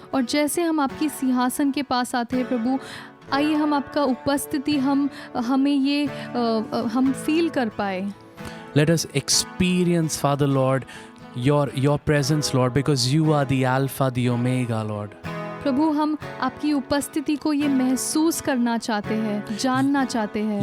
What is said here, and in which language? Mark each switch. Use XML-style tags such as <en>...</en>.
<hi>और जैसे हम आपकी सिंहासन के पास आते हैं प्रभु, आइए हम आपका उपस्थिति हमें ये हम फील कर पाए।</hi> <en>Let us experience, Father, Lord, your presence, Lord, because you are the Alpha, the Omega, Lord.</en> <hi>प्रभु हम आपकी उपस्थिति को ये महसूस करना चाहते हैं, जानना चाहते हैं।</hi>